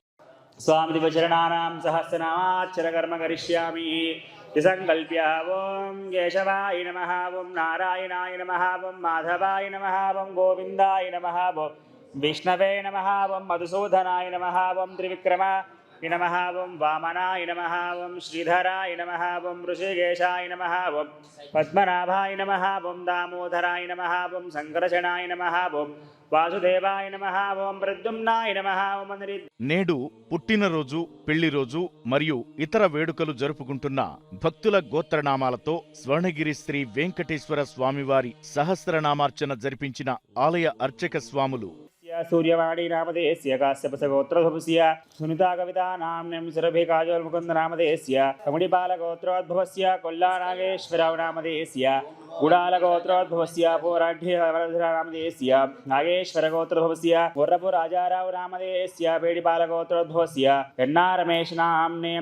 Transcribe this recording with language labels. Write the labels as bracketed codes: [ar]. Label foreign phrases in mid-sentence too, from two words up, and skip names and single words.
[sa] స్వామిదివ చరణానాం సహస్రనామార్చన కర్మ కరిష్యామి. संकल्प्य ओं केशवाय नमः ओं नारायणाय नमः ओं माधवाय नमः ओं गोविन्दाय नमः ओं विष्णवे नमः ओं मधुसूदनाय नमः ओं त्रिविक्रमाय नमः ओं वामनाय नमः ओं श्रीधराय नमः ओं ऋषिकेशाय नमः ओं पद्मनाभाय नमः ओं दामोदराय नमः ओं संकर्षणाय नमः ओं वासुदेवाय नमः ओं प्रद्युम्नाय नमः ओं [te] నేడు పుట్టినరోజు పెళ్లిరోజు మరియు ఇతర వేడుకలు జరుపుకుంటున్న భక్తుల గోత్రనామాలతో స్వర్ణగిరి శ్రీ వెంకటేశ్వర స్వామివారి సహస్రనామార్చన జరిపించిన ఆలయ అర్చక స్వాములు [sa] सूर्यवाणी नामधेयस्य काश्यपसगोत्रोद्भवस्य सुनिता कविता नाम्नीं सुरभिकाजोन्मुकुन्द नामधेयस्य कमणिपालगोत्रोद्भवस्य कोल्लानागेश्वरराव नामधेयस्य गुडालगोत्रोद्भवस्य पोराढ्यवरधरा नामधेयस्य नागेश्वरगोत्रोद्भवस्य मुर्रपुराजाराव नामधेयस्य पेडिपालगोत्रोद्भवस्य एन्नारमेश नाम्नीं